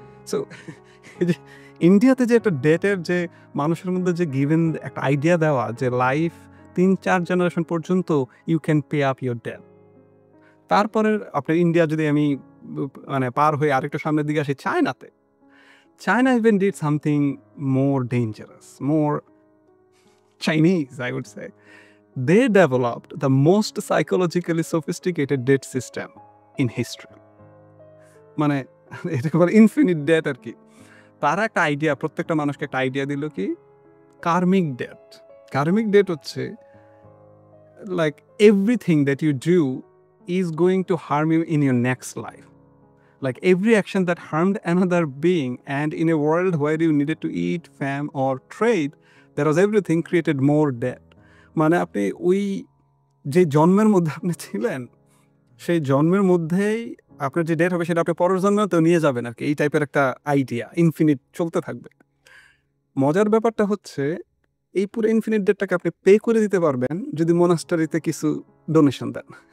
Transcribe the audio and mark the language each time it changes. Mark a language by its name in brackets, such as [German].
[Bangla] So ইন্ডিয়াতে যে একটা ডেটের যে মানুষের মধ্যে যে গিভেন একটা আইডিয়া দেওয়া, যে লাইফ 3-4 জেনারেশন পর্যন্ত [English] You can pay up your debt. [Bangla] তারপরে আপনার ইন্ডিয়া যদি আমি মানে পার হয়ে আরেকটু সামনের দিকে আসি, চায়নাতে [English] China even did something more dangerous, more Chinese, I would say. They developed the most psychologically sophisticated debt system in history. [Bangla] মানে এটাকে বলে ইনফিনিট ডেট আর কি। তারা একটা আইডিয়া, প্রত্যেকটা মানুষকে একটা আইডিয়া দিল কি কার্মিক ডেট। কার্মিক ডেট হচ্ছে [English] Like everything that you do is going to harm you in your next life. Like every action that harmed another being, and in a world where you needed to eat, fam, or trade, there was everything created more debt. [Bangla] মানে আপনি ওই যে জন্মের মধ্যে আপনি ছিলেন, সেই জন্মের মধ্যেই আপনার যে ডেট হবে সেটা আপনি পরের জন্মেও নিয়ে যাবেন আর কি। এই টাইপের একটা আইডিয়া, ইনফিনিট চলতে থাকবে। মজার ব্যাপারটা হচ্ছে এই পুরো ইনফিনিট ডেটটাকে আপনি পে করে দিতে পারবেন যদি মোনাস্টারিতে কিছু ডোনেশন দেন।